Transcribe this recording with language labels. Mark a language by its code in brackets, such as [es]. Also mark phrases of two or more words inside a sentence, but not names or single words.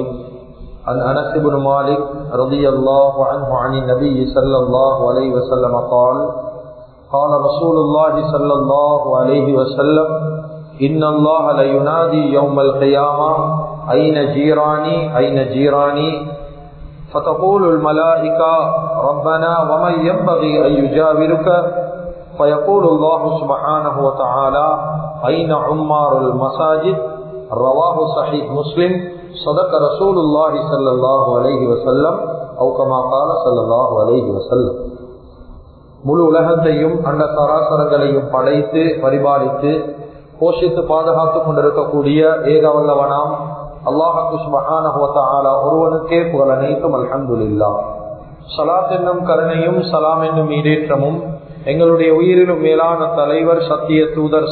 [ar] عن أنس بن مالك رضي الله عنه عن النبي صلى الله عليه وسلم قال: قال رسول الله صلى الله عليه وسلم: إن الله لينادي يوم القيامة أين جيراني أين جيراني، فتقول الملائكة ربنا ومن ينبغي أن يجاورك، فيقول الله سبحانه وتعالى أين عمار المساجد. رواه صحيح مسلم. صدق رسول الله صلى الله عليه وسلم أو كما قال صلى الله عليه وسلم. [ta] முழு உலகத்தையும் அண்ட சராசரங்களையும் படைத்து பரிபாலித்து போஷித்து பாதுகாத்துக் கொண்டிருக்கக்கூடிய ஏகவல்லவனாம் [ar] الله سبحانه وتعالى [ta] ஒருவனுக்கே புகழ் அனைத்தும். [ar] அல்ஹம்துலில்லாஹ். [ta] ஸலாத் என்னும் கருணையும் சலாம் என்னும் ஈடேற்றமும் எங்களுடைய உயிரிலும் மேலான தலைவர் சத்திய தூதர்